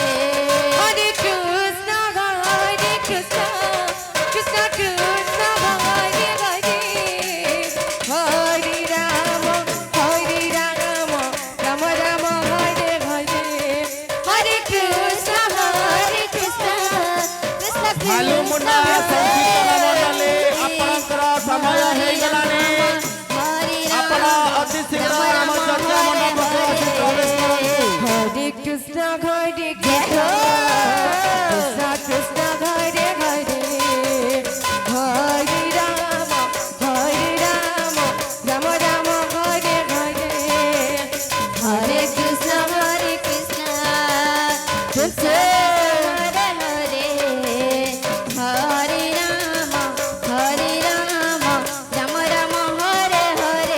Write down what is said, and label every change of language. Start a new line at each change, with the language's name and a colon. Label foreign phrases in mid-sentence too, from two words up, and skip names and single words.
Bangla: হরে কৃষ্ণ কৃষ্ণ কৃষ্ণ কৃষ্ণ হরে হরে হরে রাম রাম রাম হরে হরে হরে কৃষ্ণ কৃষ্ণ
Odia: ভালো মুন্না সংকীর্ତ୍ତନ ମଣ୍ଡଳୀ ଆପଣଙ୍କର ସମୟ ହେଇଗଲାଣି। ଆପଣ ଅତି ଶୀଘ୍ର ଆମ ଚର୍ଚ୍ଚା ମଣ୍ଡପକୁ ଆସି ପ୍ରବେଶ କରନ୍ତୁ।
Bangla: হরে কৃষ্ণ হরে কৃষ্ণ কৃষ্ণ কৃষ্ণ হরে হরে হরে রাম রাম রাম হরে হরে হরে কৃষ্ণ কৃষ্ণ কৃষ্ণ হরে হরে হরে রাম রাম রাম হরে হরে